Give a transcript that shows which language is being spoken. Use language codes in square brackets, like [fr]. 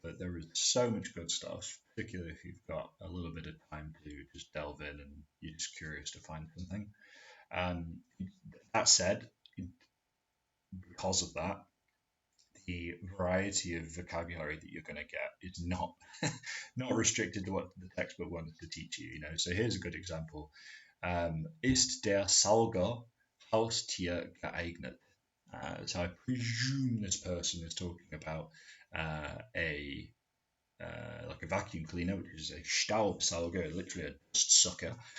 [en] But there is so much good stuff, particularly if you've got a little bit of time to just delve in and you're just curious to find something. That said, because of that, the variety of vocabulary that you're going to get is not not restricted to what the textbook wants to teach you. So here's a good example. [de] Ist der Sauger Haustier geeignet? [en] So I presume this person is talking about a like a vacuum cleaner, which is a Staubsauger, literally a dust sucker.